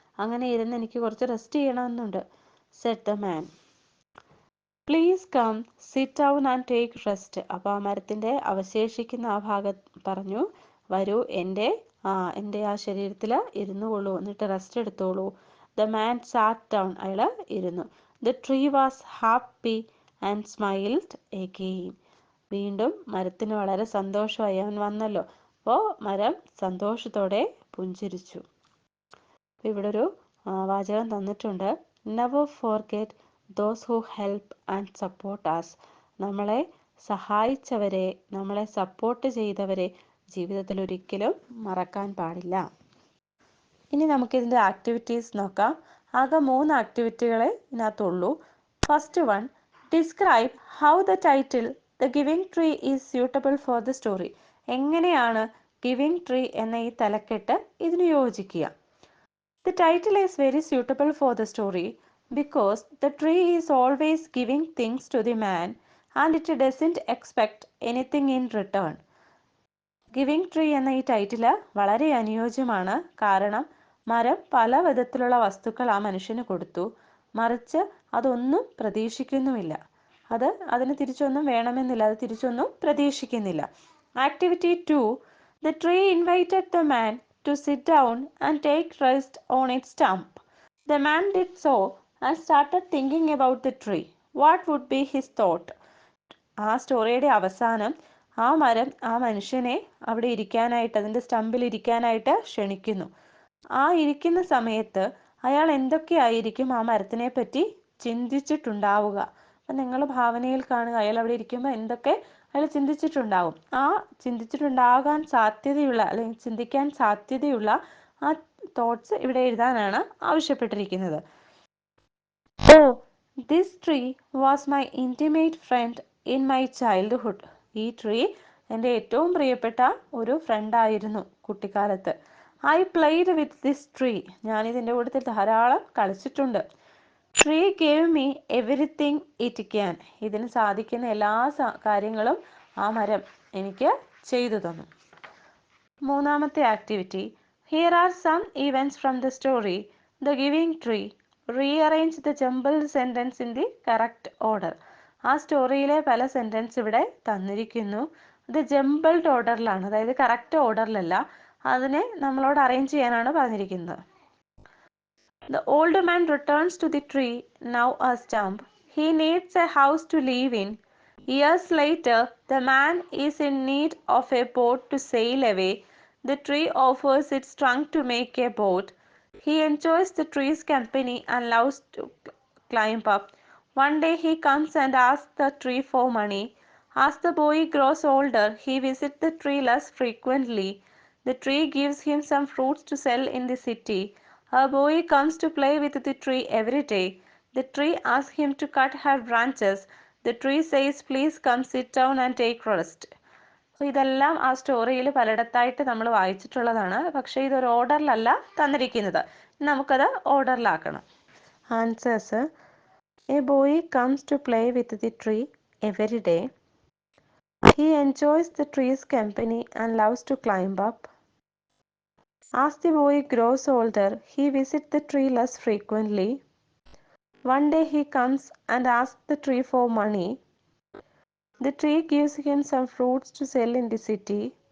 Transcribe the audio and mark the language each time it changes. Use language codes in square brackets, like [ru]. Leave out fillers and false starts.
[ml] അങ്ങനെ ഇരുന്ന് എനിക്ക് കുറച്ച് റെസ്റ്റ് ചെയ്യണമെന്നുണ്ട്. [en] Said the man. Please come sit down and take rest. [ml] അപ്പോൾ ആ മരത്തിൻ്റെ അവശേഷിക്കുന്ന ആ ഭാഗം പറഞ്ഞു, വരൂ എൻ്റെ ആ ശരീരത്തിൽ ഇരുന്നു കൊള്ളൂ, എന്നിട്ട് റെസ്റ്റ് എടുത്തോളൂ. [en] The man sat down. [ml] അയാൾ ഇരുന്നു. [en] The tree was happy and smiled again. [ml] വീണ്ടും മരത്തിന് വളരെ സന്തോഷമായി, അവൻ വന്നല്ലോ. അപ്പോൾ മരം സന്തോഷത്തോടെ പുഞ്ചിരിച്ചു. ഇവിടെ ഒരു വാചകം തന്നിട്ടുണ്ട്. [en] Never forget those who help and support us. [ml] നമ്മളെ സഹായിച്ചവരെ, നമ്മളെ സപ്പോർട്ട് ചെയ്തവരെ ജീവിതത്തിൽ ഒരിക്കലും മറക്കാൻ പാടില്ല. ഇനി നമുക്കിതിൻ്റെ ആക്ടിവിറ്റീസ് നോക്കാം. ആകെ 3 ആക്ടിവിറ്റികളെ ഇതിനകത്തുള്ളൂ. [en] First one, describe how the title the giving tree is suitable for the story. [ml] എങ്ങനെയാണ് ഗിവിംഗ് ട്രീ എന്ന ഈ തലക്കെട്ട് ഇതിന് യോജിക്കുക? [en] The title is very suitable for the story because the tree is always giving things to the man and it doesn't expect anything in return. [ml] Giving tree എന്ന ഈ title വളരെ അനുയോജ്യമാണ്. കാരണം മരം പല വിധത്തിലുള്ള വസ്തുക്കൾ ആ മനുഷ്യന് കൊടുത്തു, മറിച്ച് അതൊന്നും പ്രതീക്ഷിക്കുന്നുമില്ല. അതിന് തിരിച്ചൊന്നും വേണമെന്നില്ല, അത് തിരിച്ചൊന്നും പ്രതീക്ഷിക്കുന്നില്ല. [en] Activity 2, the tree invited the man to sit down and take rest on its stump. The man did so and started thinking about the tree. What would be his thought? [ml] ആ സ്റ്റോറിയുടെ അവസാനം ആ മരം ആ മനുഷ്യനെ അവിടെ ഇരിക്കാനായിട്ട്, അതിൻ്റെ സ്റ്റമ്പിൽ ഇരിക്കാനായിട്ട് ക്ഷണിക്കുന്നു. ആ ഇരിക്കുന്ന സമയത്ത് അയാൾ എന്തൊക്കെയായിരിക്കും ആ മരത്തിനെ പറ്റി ചിന്തിച്ചിട്ടുണ്ടാവുക? അപ്പം നിങ്ങൾ ഭാവനയിൽ കാണുക, അയാൾ അവിടെ ഇരിക്കുമ്പോൾ എന്തൊക്കെ അയാൾ ചിന്തിച്ചിട്ടുണ്ടാവും. ആ ചിന്തിച്ചിട്ടുണ്ടാകാൻ സാധ്യതയുള്ള, അല്ലെങ്കിൽ ചിന്തിക്കാൻ സാധ്യതയുള്ള ആ തോട്ട്സ് ഇവിടെ എഴുതാനാണ് ആവശ്യപ്പെട്ടിരിക്കുന്നത്. [en] Oh, this tree was my intimate friend in my childhood. [ml] ഈ ട്രീ എൻ്റെ ഏറ്റവും പ്രിയപ്പെട്ട ഒരു ഫ്രണ്ടായിരുന്നു കുട്ടിക്കാലത്ത്. [en] I played with this tree. [ml] ഞാനിതിൻ്റെ കൂട്ടത്തിൽ ധാരാളം കളിച്ചിട്ടുണ്ട്. [en] Tree gave me everything it can. [ml] ഇതിന് സാധിക്കുന്ന എല്ലാ കാര്യങ്ങളും ആ മരം എനിക്ക് ചെയ്തു തന്നു. മൂന്നാമത്തെ activity, [en] here are some events from the story The Giving Tree. Rearrange the jumbled sentence in the correct order. [ml] ആ സ്റ്റോറിയിലെ പല സെൻറ്റൻസ് ഇവിടെ തന്നിരിക്കുന്നു. ഇത് ജംബിൾഡ് ഓർഡറിലാണ്, അതായത് കറക്റ്റ് ഓർഡറിലല്ല. അതിനെ നമ്മളോട് അറേഞ്ച് ചെയ്യാനാണ് പറഞ്ഞിരിക്കുന്നത്. [en] The old man returns to the tree, now a stump. He needs a house to live in. Years later, the man is in need of a boat to sail away. The tree offers its trunk to make a boat. He enjoys the tree's company and loves to climb up. One day he comes and asks the tree for money. As the boy grows older, he visits the tree less frequently. The tree gives him some fruits to sell in the city. A boy comes to play with the tree every day. The tree asks him to cut her branches. The tree says, please come sit down and take rest. [ml] ഇതെല്ലാം ആ സ്റ്റോറിയിൽ പലയിടത്തായിട്ട് നമ്മൾ വായിച്ചിട്ടുള്ളതാണ്. പക്ഷേ ഇതൊരു ഓർഡറിലല്ല തന്നിരിക്കുന്നത്. നമുക്കത് ഓർഡറിലാക്കണം. [en] Answers: a boy comes to play with the tree every day. He enjoys the tree's company and loves to climb up. As the boy grows older, he visits the tree less frequently. One day he comes and asks the tree for money. The tree gives him some fruits to sell in the city.